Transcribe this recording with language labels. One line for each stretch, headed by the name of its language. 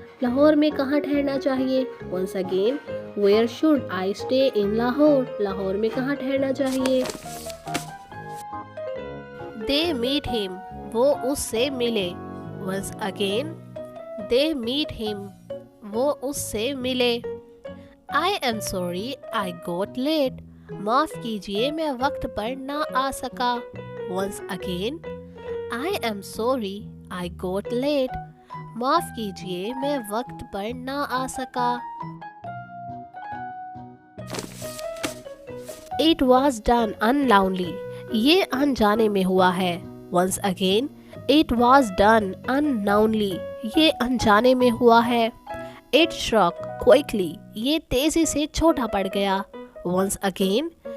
Hindi: लाहौर में कहाँ ठहरना चाहिए?
English: Once again. Where should I stay in Lahore?
Hindi: Lahore में कहाँ ठहरना चाहिए?
English: They meet him.
Hindi: वो उससे मिले.
English: Once again. They meet him.
Hindi: वो उससे मिले.
English: I am sorry I got late.
Hindi: माफ़ कीजिए मैं वक्त पर ना आ सका.
English: Once again. I am sorry I got late.
Hindi: माफ़ कीजिए मैं वक्त पर ना आ सका.
English: It was done unknowingly.
Hindi: ये अनजाने में हुआ है.
English: Once again. It was done unknowingly.
Hindi: ये अनजाने में हुआ है.
English: It shrunk quickly.
Hindi: ये तेजी से छोटा पड़ गया.
English: Once again.